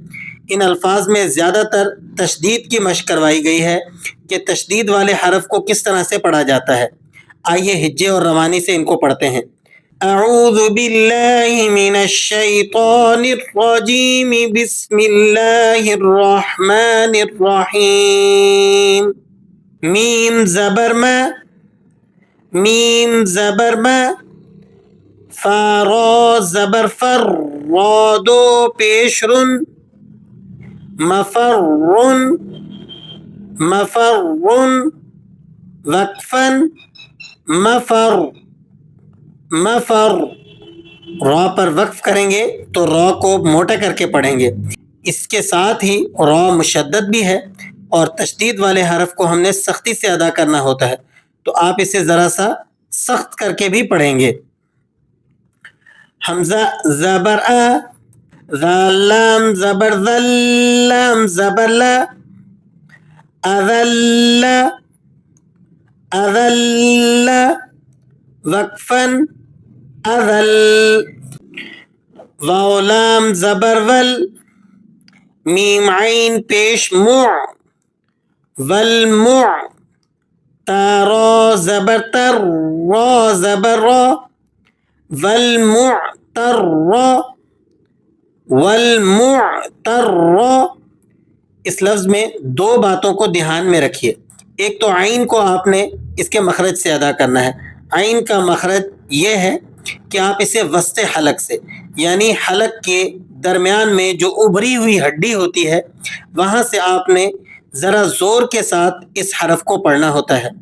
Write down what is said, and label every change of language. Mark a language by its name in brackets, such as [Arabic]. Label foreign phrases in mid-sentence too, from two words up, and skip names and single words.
[Urdu] ان الفاظ میں زیادہ تر تشدید کی مشق کروائی گئی ہے کہ تشدید والے حرف کو کس طرح سے پڑھا جاتا ہے۔ آئیے ہجے اور روانی سے ان کو پڑھتے ہیں۔ [Arabic] اعوذ باللہ من الشیطان الرجیم، بسم اللہ الرحمن الرحیم۔ [Urdu] میم زبر ما، میم زبر ما، فا را زبر فر، را دو پیش رن، مفرن، مفرن، وقفن، مفر، مفر۔ را پر وقف کریں گے تو را کو موٹا کر کے پڑھیں گے۔ اس کے ساتھ ہی را مشدد بھی ہے اور تشدید والے حرف کو ہم نے سختی سے ادا کرنا ہوتا ہے، تو آپ اسے ذرا سا سخت کر کے بھی پڑھیں گے۔ حمزہ زبر آ، ذال لام زبر ذل، لام زبر لا، اذل، اذل، وقفن، اذل، واو لام زبر ول، میم عین پیش مع، والمع، تا را زبر تر، را زبر را، والمعتر، والمعتر۔ اس لفظ میں دو باتوں کو دھیان میں رکھیے۔ ایک تو عین کو آپ نے اس کے مخرج سے ادا کرنا ہے۔ عین کا مخرج یہ ہے کہ آپ اسے وسط حلق سے، یعنی حلق کے درمیان میں جو ابھری ہوئی ہڈی ہوتی ہے وہاں سے آپ نے ذرا زور کے ساتھ اس حرف کو پڑھنا ہوتا ہے۔